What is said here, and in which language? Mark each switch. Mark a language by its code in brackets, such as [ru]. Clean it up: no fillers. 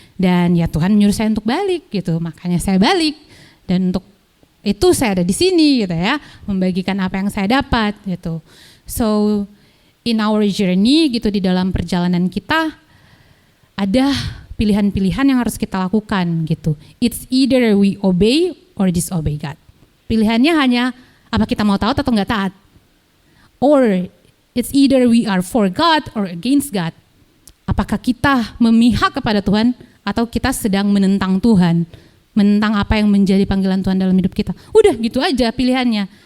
[id] Dan ya Tuhan menyuruh saya untuk balik gitu. Makanya saya balik. Dan untuk itu saya ada di sini gitu ya. Membagikan apa yang saya dapat gitu. [en] So in our journey [id] gitu, di dalam perjalanan kita ada pilihan-pilihan yang harus kita lakukan gitu. [en] It's either we obey or disobey God. [id] Pilihannya hanya apa kita mau taat atau nggak taat. [en] Or it's either we are for God or against God. [id] Apakah kita memihak kepada Tuhan atau kita sedang menentang Tuhan, menentang apa yang menjadi panggilan Tuhan dalam hidup kita. Udah gitu aja pilihannya.